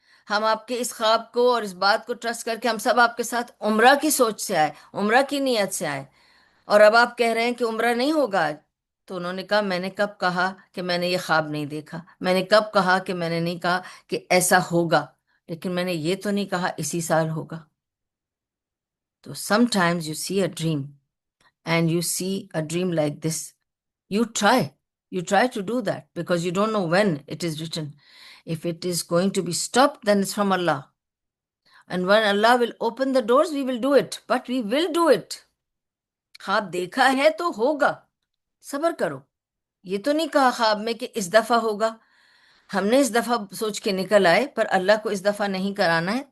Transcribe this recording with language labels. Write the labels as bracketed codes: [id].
[ur] ہم آپ کے اس خواب کو اور اس بات کو ٹرسٹ کر کے ہم سب آپ کے ساتھ عمرہ کی سوچ سے آئے, عمرہ کی نیت سے آئے, اور اب آپ کہہ رہے ہیں کہ عمرہ نہیں ہوگا آج. تو انہوں نے کہا میں نے کب کہا کہ میں نے یہ خواب نہیں دیکھا, میں نے کب کہا کہ میں نے نہیں کہا کہ ایسا ہوگا, لیکن میں نے یہ تو نہیں کہا اسی سال ہوگا. [en] تو sometimes you see a dream and you see a dream like this, you try to do that because you don't know when it is written. If it is going to be stopped, then it's from Allah, and when Allah will open the doors we will do it, but we will do it. [ur] خواب دیکھا ہے تو ہوگا, صبر کرو. یہ تو نہیں کہا خواب میں کہ اس دفعہ ہوگا, ہم نے اس دفعہ سوچ کے نکل آئے, پر اللہ کو اس دفعہ نہیں کرانا ہے.